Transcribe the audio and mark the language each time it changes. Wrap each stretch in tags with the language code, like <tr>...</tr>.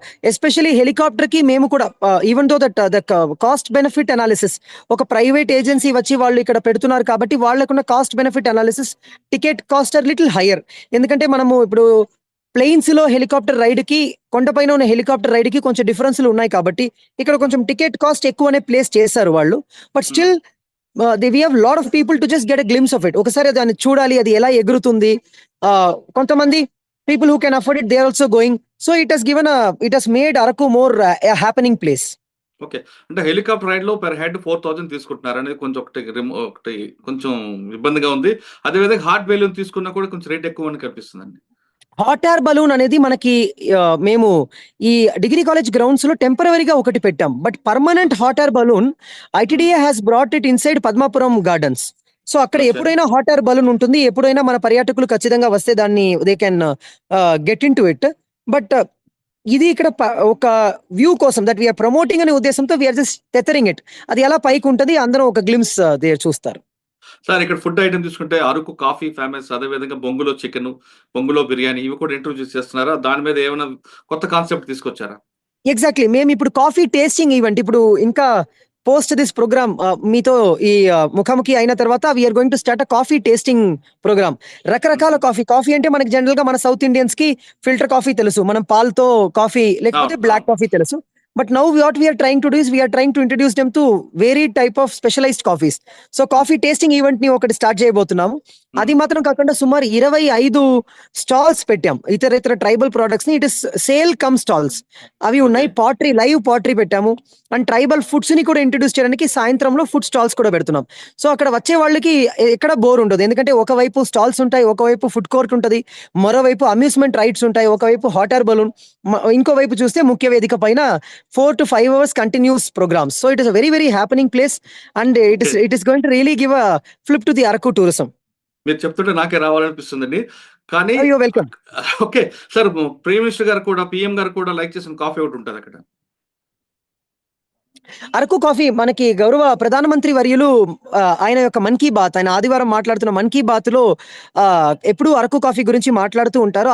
<te>Especially helicopter కి మేము కూడా</te> <en>even though the cost benefit analysis,</en> <te>ఒక ప్రైవేట్ ఏజెన్సీ వచ్చి వాళ్ళు ఇక్కడ పెడుతున్నారు కాబట్టి వాళ్ళకున్న cost benefit analysis,</te> <en>Ticket cost are little higher.</en> <te>ఎందుకంటే మనము ఇప్పుడు ప్లెయిన్స్ లో హెలికాప్టర్ రైడ్ కి, కొండపైన ఉన్న హెలికాప్టర్ రైడ్ కి కొంచెం డిఫరెన్స్లు ఉన్నాయి కాబట్టి ఇక్కడ కొంచెం టికెట్ కాస్ట్ ఎక్కువనే ప్లేస్ చేశారు వాళ్ళు.</te> <en>But still we have lot of people to just get a glimpse of it.</en> <te>ఒకసారి దాన్ని చూడాలి, అది ఎలా ఎగురుతుంది. కొంతమంది</te> <en>people who can afford it, they are also going. So it has made Araku more a happening place.</en> <te>Okay, అంటే helicopter ride లో per head 4000 తీసుకుంటున్నారు అనేది కొంచెం ఒకటి కొంచెం ఇబ్బందిగా ఉంది. అదేవిధంగా హాట్ బెలూన్ తీసుకున్నా కూడా కొంచెం రేట్ ఎక్కువ అని కనిపిస్తుందండి. హాట్ ఎయిర్ బలూన్ అనేది మనకి మేము ఈ డిగ్రీ కాలేజ్ గ్రౌండ్స్ లో టెంపరరీగా ఒకటి పెట్టాం.</te> <en>But permanent hot air balloon ITDA has brought it inside Padmapuram gardens.</en> <te>So అక్కడ ఎప్పుడైనా హాట్ ఎయిర్ బలూన్ ఉంటుంది, ఎప్పుడైనా మన పర్యాటకులు ఖచ్చితంగా వస్తే దాన్ని</te> <en>They can get into it. But</en> <te>ఇది ఇక్కడ ఒక వ్యూ కోసం</te> <en>that we're promoting</en> <te>అనే ఉద్దేశంతో</te> <en>We're just tethering it.</en> <te>అది ఎలా పైకి ఉంటుంది, అందరూ ఒక గ్లిమ్స్ చూస్తారు. సార్, ఇక్కడ ఫుడ్ ఐటమ్ తీసుకుంటే అరకు కాఫీ ఫేమస్, అదేవిధంగా బొంగులో చికెన్, బొంగులో బిర్యానీ, ఇవి కూడా ఇంట్రొడ్యూస్ చేస్తున్నారా? దాని మీద ఏమైనా కొత్త కాన్సెప్ట్ తీసుకొచ్చారా?</te> <en>exactly,</en> <te>మేము ఇప్పుడు</te> <en>coffee tasting event,</en> <te>ఇప్పుడు ఇంకా</te> <en>post this program</en> <te>మీతో ఈ ముఖాముఖి అయిన తర్వాత</te> <en>We're going to start a coffee tasting program.</en> <te>రకరకాల కాఫీ అంటే మనకి జనరల్ గా మన సౌత్ ఇండియన్స్ కి ఫిల్టర్ కాఫీ తెలుసు, మనం పాలతో కాఫీ లేకపోతే బ్లాక్ కాఫీ తెలుసు.</te> <en>But now what we are trying to do is we are trying to introduce them to varied type of specialized coffees.</en> <te>So coffee tasting event ని ఒకటి start చేయబోతున్నాము. అది మాత్రం కాకుండా సుమారు 25 స్టాల్స్ పెట్టాం, ఇతర ట్రైబల్ ప్రొడక్ట్స్ ని.</te> <en>it is sale cum stalls</en> <te>అవి ఉన్నాయి. పాటరీ, లైవ్ పాటరీ పెట్టాము. అండ్ ట్రైబల్ ఫుడ్స్ ని కూడా ఇంట్రడ్యూస్ చేయడానికి సాయంత్రంలో ఫుడ్ స్టాల్స్ కూడా పెడుతున్నాం. సో అక్కడ వచ్చే వాళ్ళకి ఎక్కడ బోర్ ఉండదు, ఎందుకంటే ఒకవైపు స్టాల్స్ ఉంటాయి, ఒకవైపు ఫుడ్ కోర్ట్ ఉంటుంది, మరోవైపు అమ్యూస్మెంట్ రైడ్స్ ఉంటాయి, ఒకవైపు హాట్ ఎయిర్ బలూన్, ఇంకోవైపు చూస్తే ముఖ్య వేదిక పైన</te> <en>4 to 5 hours continuous programs. So it is a very, very happening place, and it is going to really give a flip to the Araku tourism.</en> <te>మీరు చెప్తుంటే నాకే రావాలనిపిస్తుందండి. కానీ</te> <en>You're welcome.</en> <te>Okay sir, prime minister గారు కూడా, PM గారు కూడా like చేసిన coffee ఒకటి ఉంటుంది అక్కడ. అరకు కాఫీ మనకి గౌరవ ప్రధానమంత్రి వర్యులు ఆయన యొక్క మన్ కీ బాత్, ఆయన ఆదివారం మాట్లాడుతున్న మన్ కీ బాత్ లో ఎప్పుడు అరకు కాఫీ గురించి మాట్లాడుతూ ఉంటారు.</te>